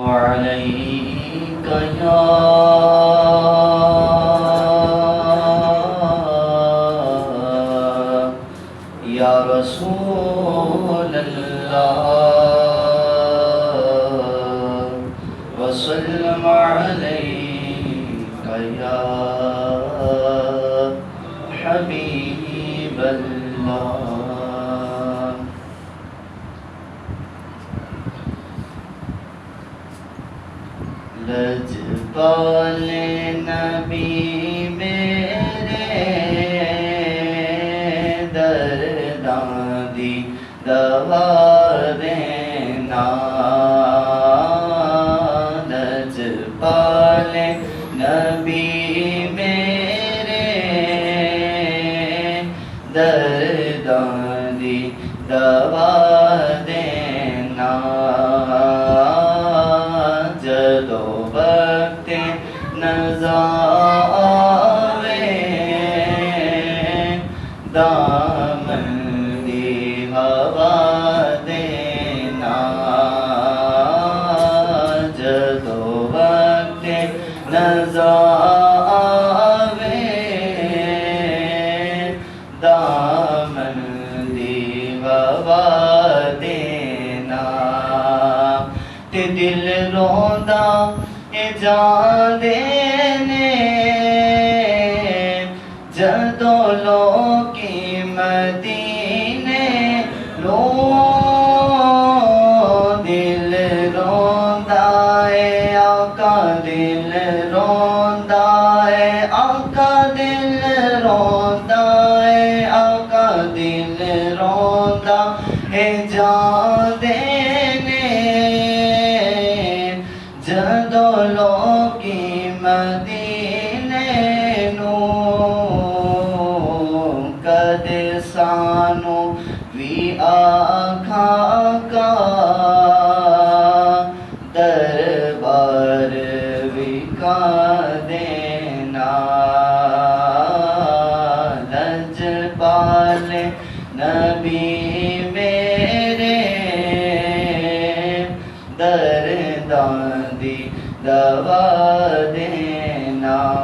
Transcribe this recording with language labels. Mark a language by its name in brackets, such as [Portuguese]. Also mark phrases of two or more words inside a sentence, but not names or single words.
[Arabic] عليك يا رسول الله وسلم عليك يا حبيب الله [Punjabi] لجپال نبی میرے درداں دی دوا دینا لجپال نبی میرے درداں دی دوا دینا جدو وقت نزا آوے دامن دی ہوا دینا جدو وقت نزا آوے دامن دی ہوا دینا تے دل روندا اے جان دینے جدو لوکی مدینے لو دل روندا اے آقا دل روندا اے آقا دل روندا اے آقا دل روندا اے جان دینے جدو لوکی مدینے نو کدے سانو وی آکھا کا دربار وکا دینا لجپال نبی میرے درداں دی دوا دینا